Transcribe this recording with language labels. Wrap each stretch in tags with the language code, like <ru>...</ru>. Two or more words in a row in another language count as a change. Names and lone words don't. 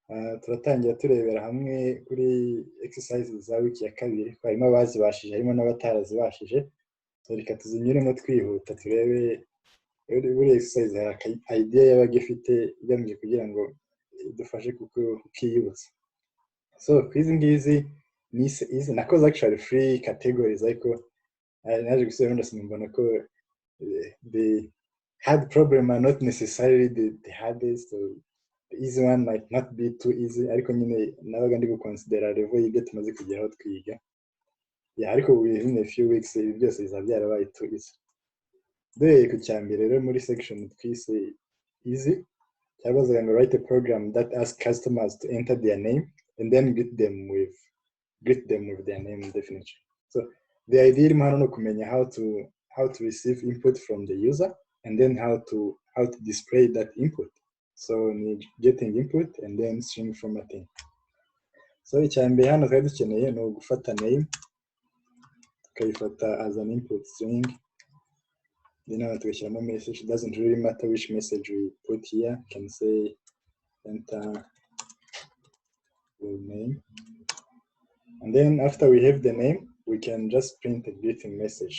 <rw>turatangira turebera hamwe kuri exercises za wiki ya kabiri, harimo abazibashije harimo n'abatarazibashije. Reka tuzinyuremo twihuta turebe buri exercise hari idea yabaga ifite igamije kugira ngo idufashe kukiyibutsa. So kwizi ngizi ni nakoze</rw> <en>actually free categories,</en> <rw>ariko naje gusubira ndasoma mbona ko</rw> <en>the hard problem are not necessarily the hardest, so the easy one might not be too easy,</en> <rw>ariko nyine nabaga ndi guconsidera level y'ibyo tumaze kugeraho twiga.</rw> <en>Ariko within a few weeks</en> <rw>ibi byose bizaba byarabaye</rw> <en>too easy.</en> <rw>Dore ku cyambere rero muri section twise easy, cyabazaga ngo</rw> <en>write a program that asks customers to enter their name and then greet them with their name definitely. So the idea</en> <rw>irimo hano no kumenya</rw> <en>how to receive input from the user and then how to display that input. So getting input and then string formatting.</en> <rw>So icyambere hano twari dukeneye no gufata name tukayifata</rw> <en>as an input string, then</en> <rw>tugashyiramo message.</rw> <en>It doesn't really matter which message we put here. You can say enter your name, and then after we have the name we can just print a greeting message.</en>